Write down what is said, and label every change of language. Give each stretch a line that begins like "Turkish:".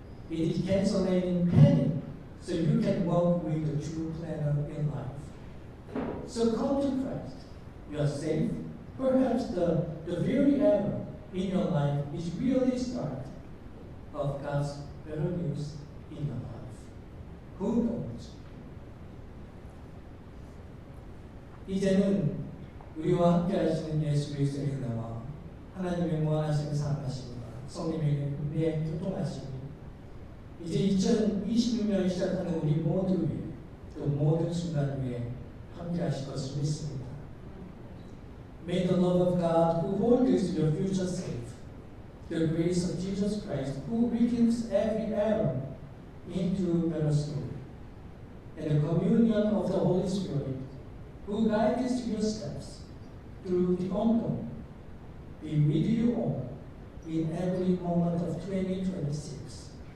English: It is canceling panic so you can walk with the true planner in life. So come to Christ. You are safe. Perhaps the very error in your life is really the start of God's better news in your life. Who knows?
Korean: 이제는 우리와 함께 하시는 예수 그리스도의 은혜와 하나님의 무한하신 사랑하심과 성령의 은혜의 교통하심이 이제 2026년을 시작하는 우리 모두 위에 또 모든 순간 위에 함께 하실 것을 믿습니다.
English: May the love of God who holds your future safe, the grace of Jesus Christ who redeems every error into better story, and the communion of the Holy Spirit who guides your steps through the unknown be with you all in every moment of 2026.